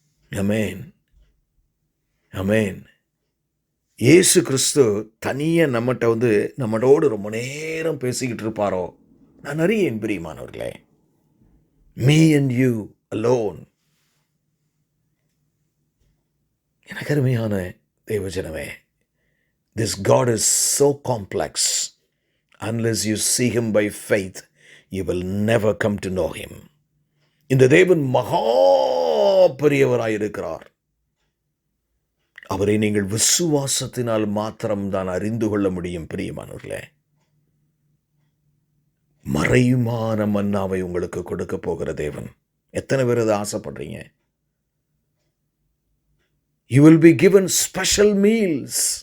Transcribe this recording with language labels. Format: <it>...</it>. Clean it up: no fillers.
<ta>ஆமென் ஆமென். இயேசு கிறிஸ்து தனியாக நம்மட்டோடு ரொம்ப நேரம் பேசிக்கிட்டு இருப்பாரோ? நான் அறியேன் பிரியமானவர்களே.</ta> <en>Me and you alone.</en> <ta>எனக்கு அருமையான தேவஜனமே,</ta> <en>This God is so complex. Unless you see him by faith, you will never come to know him.</en> <ta>இந்த தேவன் மகா பெரியவராயிருக்கிறார். அவரை நீங்கள் விசுவாசத்தினால் மாத்திரம்தான் அறிந்து கொள்ள முடியும். பிரியமானவர்களே, மறையுமான மன்னாவை உங்களுக்கு கொடுக்க போகிற தேவன். எத்தனை பேர் அதை ஆசைப்படுறீங்க?</ta> <en>You will be given special meals.</en>